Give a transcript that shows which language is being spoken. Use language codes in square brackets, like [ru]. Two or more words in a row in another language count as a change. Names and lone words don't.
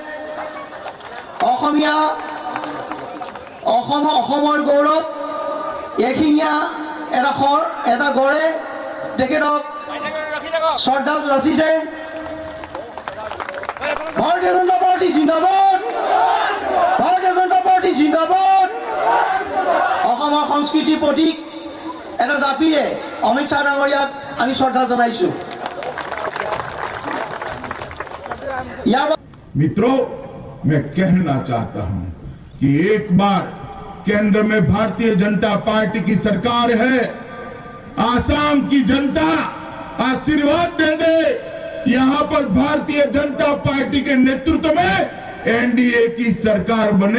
[as] অসমৰ গৌৰৱ এশিঙীয়া এটা গড়ে তেখেতক শ্ৰদ্ধা যাচিছে। ভাৰতীয় জনতা পাৰ্টি জিন্দাবাদ, ভাৰতীয় জনতা পাৰ্টি জিন্দাবাদ। অসমৰ সংস্কৃতিৰ প্ৰতীক এটা জাপিৰে অমিত শ্বাহ ডাঙৰীয়াক আমি শ্ৰদ্ধা জনাইছো। [hi] मित्रों, मैं कहना चाहता हूं कि एक बार केंद्र में भारतीय जनता पार्टी की सरकार है। आसाम की जनता आशीर्वाद दे दे, यहां पर भारतीय जनता पार्टी के नेतृत्व में एनडीए की सरकार बने।